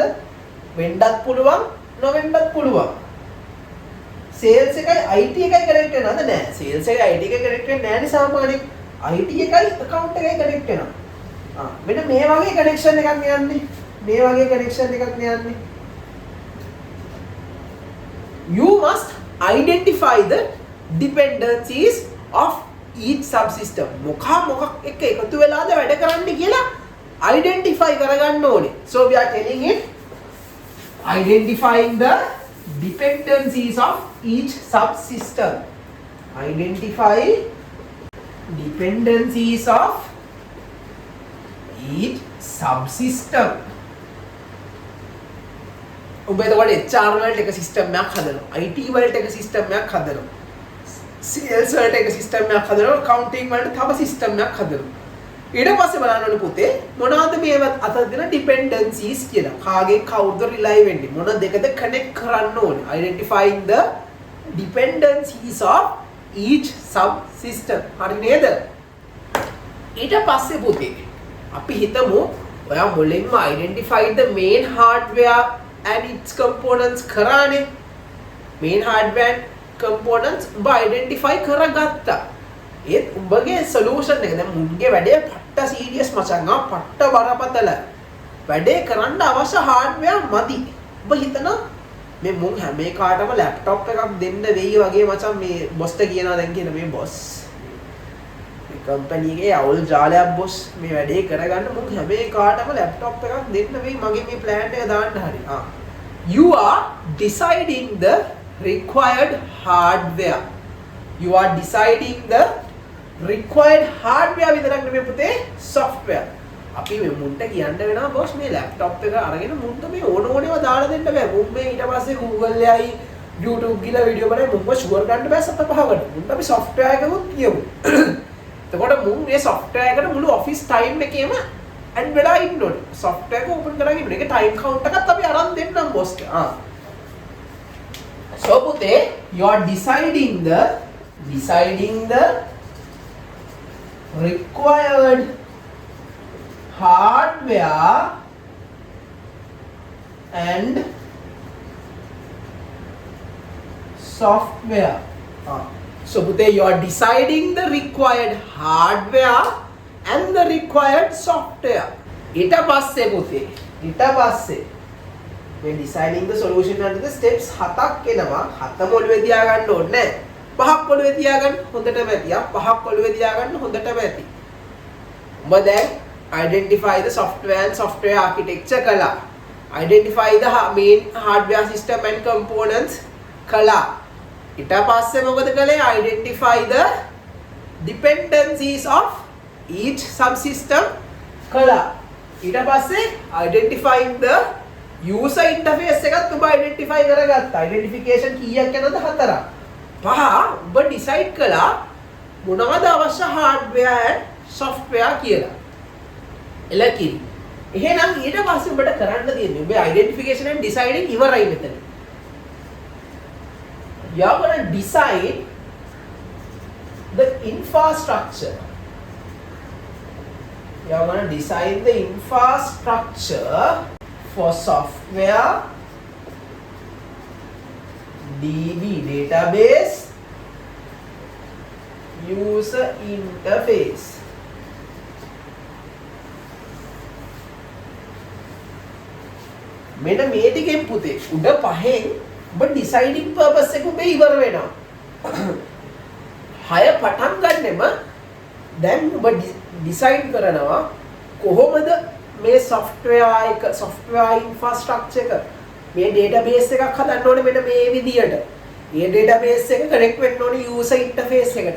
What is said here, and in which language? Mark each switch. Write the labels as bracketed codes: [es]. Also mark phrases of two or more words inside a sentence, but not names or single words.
[si] වෙන්නත් පුළුවන්, නොවෙන්නත් පුළුවන්. sales එකයි IT එකයි කනෙක්ට් වෙනවද? නෑ. sales එකයි IT එකයි කනෙක්ට් වෙන්නේ නෑනේ සාමාන්‍යයෙන්. IT එකයි account එකයි කනෙක්ට් වෙනවා. මෙන්න මේ වගේ connection එකක් යන්නේ. මේ වගේ connection එකක් යන්නේ. [en] You must identify the dependencies of each subsystem. [si] මොකක් එක්ක එකතු වෙලාද වැඩ කරන්නේ කියලා identify කරගන්න ඕනේ. [en] So we are telling it identifying the dependencies of each subsystem. Identify dependencies of each subsystem. [si] ඔබ එතකොට HR වලට එක සිස්ටම් එකක් හදනවා, IT වලට එක සිස්ටම් එකක් හදනවා, sales වලට එක සිස්ටම් එකක් හදනවා, accounting වලට තව සිස්ටම් එකක් හදනවා. ඊට පස්සේ බලන්න ඕනේ පුතේ මොනවද මේවත් අතර දෙන dependencies කියලා. කාගෙන් කවුද rely වෙන්නේ? මොන දෙකද connect කරන්න ඕනේ? [en] Identifying the dependencies of each subsystem. [si] හරි නේද? ඊට පස්සේ පුතේ අපි හිතමු ඔයා මුලින්ම [en] identify the main hardware and its components [si] කරානේ. [en] main hardware components [si] ඔබ identify කරගත්තා. ඒත් ඔබගේ solution එක දැන් මුන්ගේ වැඩේ පට්ට serious මචං. පට්ට බරපතල. වැඩේ කරන්න අවශ්‍ය hardware මදි. ඔබ හිතනවා මේ මුන් හැම එකකටම laptop එකක් දෙන්න වෙයි වගේ මචං. මේ boss ට කියනවා දැන් කියන මේ boss මේ company එකේ අවුල් ජාලයක් boss මේ වැඩේ කරගන්න මුන් හැම එකකටම laptop එකක් දෙන්න වෙයි මගේ මේ plan එක දාන්න හරි. [en] You are deciding the required hardware. You are deciding the required hardware [si] විතරක් නෙමෙයි පුතේ [en] software. [si] අපි මේ මුන්ට කියන්න වෙනවා boss මේ laptop එක අරගෙන මුන්ට මේ ඕනෝනේව දාලා දෙන්න බෑ. මුන් මේ ඊට පස්සේ Google එකයි YouTube ගිහලා වීඩියෝ බලලා මුන්ව ෂුවර් ගන්න බෑ සත පහකට. මුන්ට අපි software එකකුත් කියමු. එතකොට මුන් මේ software එකට මුළු [en] office time [si] එකේම add වෙලා ඉන්න ඕනේ. software එක open කරගෙන ඉන්න. ඒක [en] time count [si] එකත් අපි අරන් දෙන්නම් boss ට. [en] So පුතේ you are deciding the required hardware and software. So Pute, you are deciding the required hardware and the required software. [si] ඊට පස්සේ පුතේ ඊට පස්සේ මේ [en] deciding the solution under the steps [si] 7ක් එනවා. 7ම ඔළුවේ තියාගන්න ඕනේ නැහැ. 5ක් ඔළුවේ තියාගන්න හොඳටම ඇති. 5ක් ඔළුවේ තියාගන්න හොඳටම ඇති. ඔබ දැන් [en] identify the software and software architecture [si] කළා. [en] Identify the main hardware system and components කළා. [si] ඊට පස්සේ මොකද කළේ? [en] Identify the dependencies of each subsystem කළා. [si] ඊට පස්සේ [en] identifying the user interface [si] එකත් ඔබ identify කරගත්තා. identification කීයක් යනද? 4ක්. 5 ඔබ decide කළා මොනවද අවශ්‍ය [en] hardware and software [si] කියලා. එලකිරි. එහෙනම් ඊට පස්සේ ඔබට කරන්න තියෙන්නේ ඔබේ [en] identification and deciding [si] ඉවරයි මෙතන. [en] You are going to decide the infrastructure. You are going to design the infrastructure for software, DB database, user interface. [si] මෙන්න මේ ටිකෙන් පුතේ උඩ පහෙන් ඔබ [en] deciding purpose [si] එක ඔබේ ඉවර වෙනවා. 6 පටන් ගන්නෙම දැන් ඔබ decide කරනවා කොහොමද මේ [en] software infrastructure [si] එක මේ database එකක් හදන්න ඕනේ මෙන්න මේ විදියට. මේ database එක connect වෙන්න ඕනේ [en] user interface [si] එකට.